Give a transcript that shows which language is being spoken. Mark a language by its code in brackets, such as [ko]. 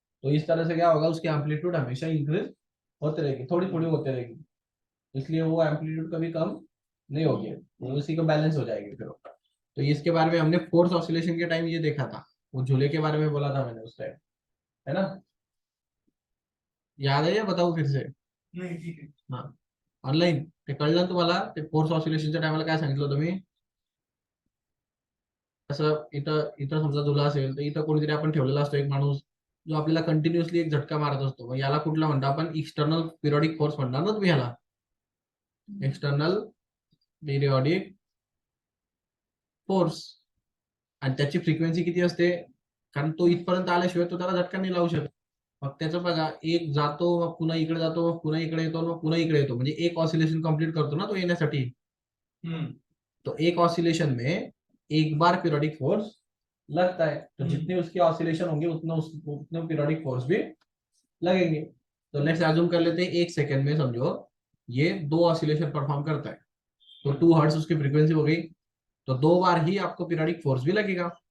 [hi] तो इस तरह से क्या होगा, उसकी एम्पलीट्यूड हमेशा इंक्रीज होते रहेगी, थोड़ी थोड़ी होते रहेगी, इसलिए वो एम्पलीट्यूड कभी कम नहीं होगी, वो उसी को बैलेंस हो जाएगी फिर. तो इसके बारे में हमने फोर्स ऑसिलेशन के टाइम ये देखा था, वो झूले के बारे में बोला था मैंने उस टाइम, है ना? याद है या बताऊ फिर से? नहीं ठीक है. [mr] हा, ऑनलाईन ते कळलं ना तुम्हाला? ते फोर्स ऑसिलेशनच्या टायमाला काय सांगितलं होतं मी? असं इथं इथं समजा झुला असेल तर इथं कोणीतरी आपण ठेवलेला असतो एक माणूस, जो आपल्याला कंटिन्युअसली एक झटका मारत असतो. मग याला कुठला म्हणतो आपण? एक्सटर्नल पिरियोडिक फोर्स म्हणणार ना तुम्ही याला, एक्सटर्नल पिरियोडिक फोर्स. आणि त्याची फ्रिक्वेन्सी किती असते? कारण तो इथपर्यंत आल्याशिवाय तो त्याला झटका नाही लावू शकत. मग त्याचं बघा, एक जातो मग पुन्हा इकडे जातो, मग पुन्हा इकडे येतो, मग पुन्हा इकडे येतो, म्हणजे एक ऑसिलेशन कंप्लीट करतो ना तो येण्यासाठी. [hi] तो एक ऑसिलेशन में एक बार पीरियोडिक फोर्स लगता है, तो जितने उसके ऑसिलेशन होंगे उतने पीरियोडिक फोर्स भी लगेंगे. तो लेट्स अज्यूम कर लेते हैं एक सेकंड में समझो ये 2 ऑसिलेशन परफॉर्म करता है, तो 2 हर्ट्ज उसकी फ्रीक्वेंसी हो गई, तो 2 बार ही आपको पीरियोडिक फोर्स भी लगेगा.